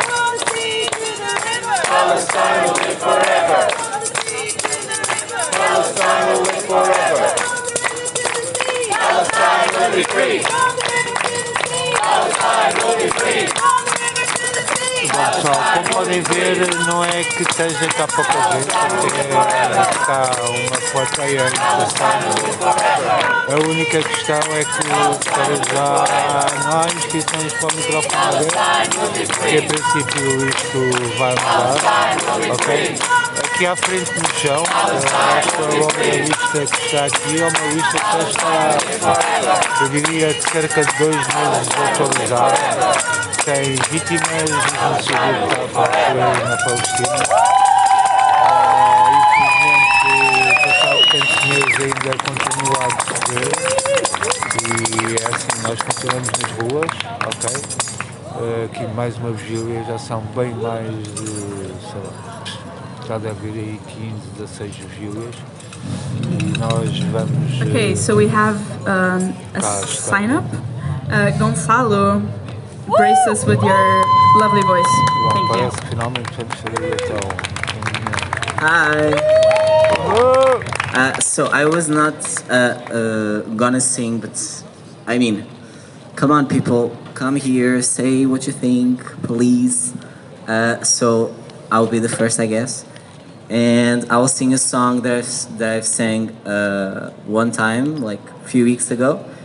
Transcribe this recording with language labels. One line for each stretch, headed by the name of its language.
English: From the sea to the river. Palestine will live forever. From the sea to the river. Palestine will live forever. From the river to the sea. Palestine will be free. From the river to the sea. Palestine will be free. From the river to the sea.
Portuguese: Bom, pessoal, como podem ver, não é que esteja cá pouca gente, está uma plateia interessante. A única questão é que para já não há inscrições para o microfone aberto, porque a princípio isto vai mudar, ok? Aqui à frente no chão, esta longa lista que está aqui é uma lista que já está, eu diria, de cerca de 2 meses atualizada. Tem vítimas do genocídio que está a ocorrer na Palestina. Infelizmente, passados tantos meses ainda continua a decorrer e é assim, nós continuamos nas ruas, ok? Aqui mais uma vigília, já são bem mais de, sei lá, já deve haver aí 15, 16 vigílias e nós vamos...
English: Okay, so we have a sign up. Gonçalo, grace us with your lovely voice.
Portuguese: Bom,
English: Thank you.
Portuguese: parece que finalmente vamos fazer então.
English: Hi. So I was not gonna sing, but I mean, come on, people, come here, say what you think, please. So I'll be the first, I guess, and I will sing a song that I've sang one time, like a few weeks ago.